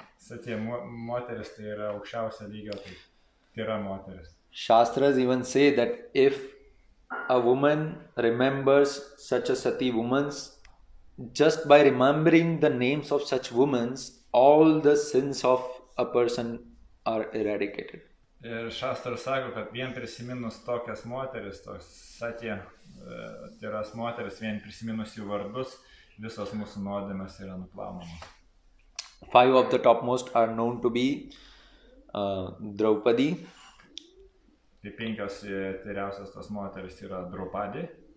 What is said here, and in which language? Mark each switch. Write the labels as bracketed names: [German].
[Lithuanian] Sati moteris tai yra aukščiausio lygio, tai tyra moteris. [English] Shastras even say that if a woman remembers such a sati woman, just by remembering the names of such women, all the sins of a person are eradicated. [Lithuanian] Ir Shastras sako, kad vien prisiminus tokias moteris, tos sati tyras moteris, vien prisiminus jų vardus, visos mūsų nuodėmės yra nuplaunamos. [English] 5 of the topmost are known to be Draupadi, [Lithuanian] Tai 5 tyriausios tos moteris yra Draupadi,